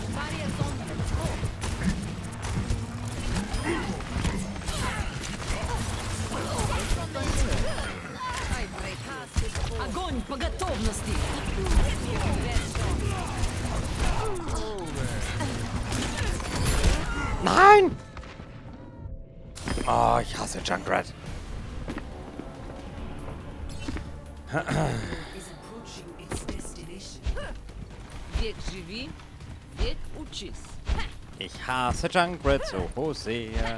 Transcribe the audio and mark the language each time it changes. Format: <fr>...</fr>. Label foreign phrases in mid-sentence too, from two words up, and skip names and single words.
<en>Barriers on you. Let's go.</en> <ru>Огонь по готовности!</ru> <de>Nein! Oh, ich hasse Junkrat.</de> <en>Is approaching its destination.</en> <ru>Век живи, век учись.</ru> <de>Ich hasse Junkrat so sehr.</de>